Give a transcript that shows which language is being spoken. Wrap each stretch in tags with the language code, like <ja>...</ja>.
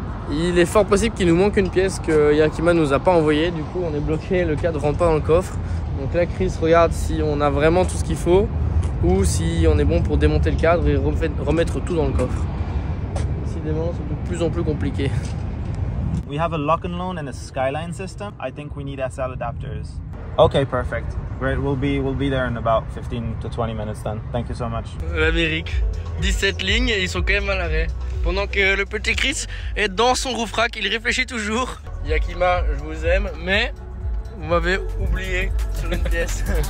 <fr>Il est fort possible qu'il nous manque une pièce que Yakima nous a pas envoyée. Du coup, on est bloqué, le cadre rentre pas dans le coffre. Donc là, Chris regarde si on a vraiment tout ce qu'il faut ou si on est bon pour démonter le cadre et remettre tout dans le coffre. Décidément, c'est de plus en plus compliqué.</fr> <en>We have a lock and load and a Skyline system. I think we need SL adapters. Okay, perfect. Great. We'll be there in about 15 to 20 minutes then. Thank you so much.</en> <fr>L'Amérique. 17 lignes et ils sont quand même à l'arrêt. Pendant que le petit Chris est dans son roof rack, il réfléchit toujours. Yakima, je vous aime, mais vous m'avez oublié sur une pièce.</fr>